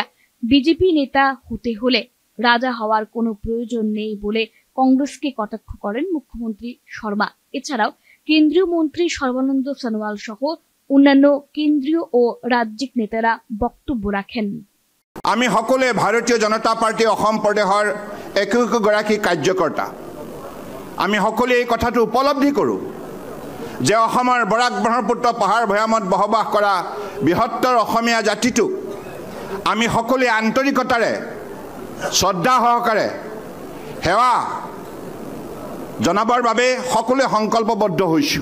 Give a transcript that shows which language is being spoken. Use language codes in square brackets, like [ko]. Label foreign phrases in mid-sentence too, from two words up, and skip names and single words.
[bn] বিজেপি নেতা হতে হলে রাজা হওয়ার কোনো প্রয়োজন নেই বলে কংগ্রেসকে কটাক্ষ করেন মুখ্যমন্ত্রী শর্মা। এছাড়াও কেন্দ্রীয় মন্ত্রী সর্বানন্দ সোনোয়াল সহ অন্যান্য কেন্দ্রীয় ও রাজ্যিক নেতারা বক্তব্য রাখেন। [as] আমি সকলে ভারতীয় জনতা পার্টি অসম প্ৰদেশৰ একগৰাকী কাৰ্যকৰ্তা। আমি সকলে এই কথাটো উপলব্ধি কৰোঁ যে অসমৰ বৰাক ব্ৰহ্মপুত্ৰ পাহাৰ ভৈয়ামত বসবাস কৰা বৃহত্তৰ অসমীয়া জাতিটো আমি সকলে আন্তৰিকতাৰে শ্ৰদ্ধা সহকাৰে সেৱা জনাবৰ বাবে সকলোৱে সংকল্পবদ্ধ হৈছোঁ।